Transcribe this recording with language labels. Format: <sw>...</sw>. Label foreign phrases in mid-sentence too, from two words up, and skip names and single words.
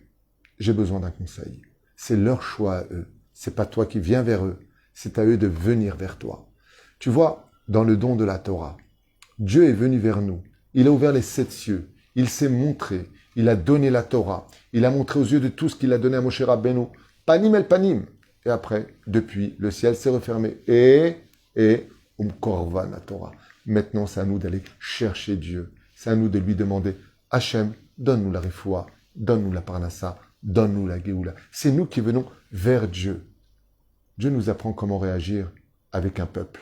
<fr>J'ai besoin d'un conseil. » C'est leur choix à eux. C'est pas toi qui viens vers eux. C'est à eux de venir vers toi. Tu vois, dans le don de la Torah, Dieu est venu vers nous. Il a ouvert les 7 cieux. Il s'est montré. Il a donné la Torah. Il a montré aux yeux de tous qu'il a donné à Moshe Rabbeinu.</fr> <he>פנים אל פנים.</he> <fr>Et après, depuis, le ciel s'est refermé. Et Korvan la Torah. Maintenant, c'est à nous d'aller chercher Dieu. C'est à nous de lui demander, Hachem, donne-nous la refoua, donne-nous la parnassa, donne-nous la Géoula. C'est nous qui venons vers Dieu. Dieu nous apprend comment réagir avec un peuple.</fr>